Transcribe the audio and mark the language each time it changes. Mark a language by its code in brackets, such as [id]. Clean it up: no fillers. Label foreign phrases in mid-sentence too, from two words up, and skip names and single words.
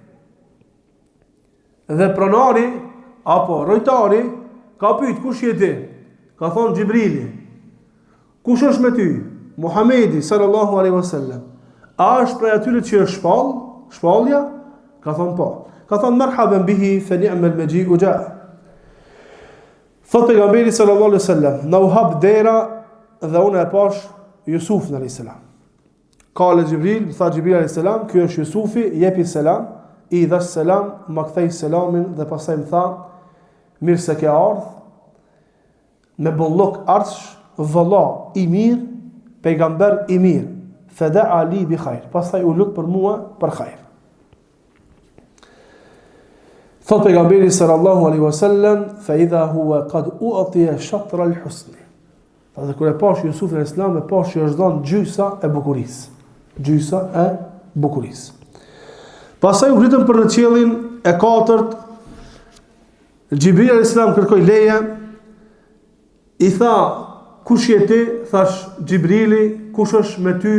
[sq] Dhe pronari, apo rojtari, ka pyet kush je ti? Ka thonë Gjibrili. Kush është me ty? Muhamedi [ar] صلى الله عليه وسلم. [sq] A është prej atyre që është shpallja? Ka thonë po. Ka thonë [ar] مرحبا به فنعم المجيء جاء. [sq] Thot pejgamberi [ar] صلى الله عليه وسلم, [sq] na u hap dera dhe unë e pash Jusuf në [ar] عليه السلام. [sq] Kale Gjibril, tha Gjibril [ar] عليه السلام, [sq] ky është Jusufi, jepi selam, i dhash selam, më kthej selamin dhe pastaj më tha, mirë se ke ardhur, me bollok arsh, vëlla i mirë, pejgamber i mirë, [ar] فدعا لي بخير. [sq] Pastaj u lut për mua për khair. Thot pejgamberi [ar] صلى الله عليه وسلم، فإذا هو قد أعطي شطر الحسن. [sq] Dhe kur e pash Jusufin [ar] عليه السلام, [sq] e pash që është dhënë gjysa e bukurisë. Gjysa e bukurisë. Pastaj u ngritën për në qiellin e katërt. Xhibril [ar] عليه السلام [sq] kërkoi leje. I tha, kush je ti? Thash, Xhibrili. Kush është me ty?